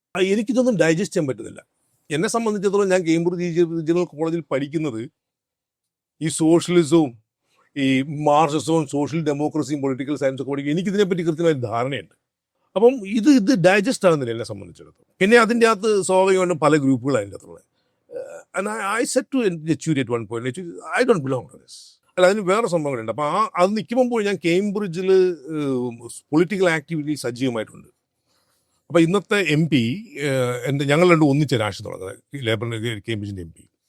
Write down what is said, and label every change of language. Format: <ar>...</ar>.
<ml>എനിക്കിതൊന്നും ഡൈജസ്റ്റ് ചെയ്യാൻ പറ്റുന്നില്ല. എന്നെ സംബന്ധിച്ചിടത്തോളം ഞാൻ കേംബ്രിഡ്ജ് റീജിയണൽ കോളേജിൽ പഠിക്കുന്നത് ഈ സോഷ്യലിസവും ഈ മാർക്സിസവും സോഷ്യൽ ഡെമോക്രസിയും പൊളിറ്റിക്കൽ സയൻസും ഒക്കെ പഠിക്കും. എനിക്കിതിനെപ്പറ്റി കൃത്യമായ ധാരണയുണ്ട്. അപ്പം ഇത് ഡൈജസ്റ്റ് ആകുന്നില്ല എന്നെ സംബന്ധിച്ചിടത്തോളം. പിന്നെ അതിൻ്റെ അകത്ത് സ്വാഭാവികമായിട്ടും പല ഗ്രൂപ്പുകളാണ് അതിൻ്റെ അകത്തുള്ളത്.</ml> <en>I said to Yechury at one point, Yechury, I don't belong to this.</en> <ml>അല്ല, അതിന് വേറെ സംഭവങ്ങളുണ്ട്. അപ്പം അത് നിൽക്കുമ്പോൾ ഞാൻ കേംബ്രിഡ്ജിൽ പൊളിറ്റിക്കൽ ആക്ടിവിറ്റി സജീവമായിട്ടുണ്ട്. അപ്പം ഇന്നത്തെ MP ഞങ്ങൾ രണ്ടും ഒന്നിച്ച രാഷ്ട്രീയം തുടങ്ങുന്നത്, ലേബറിൻ്റെ കേംബ്രിഡ്ജിൻ്റെ MP.</ml>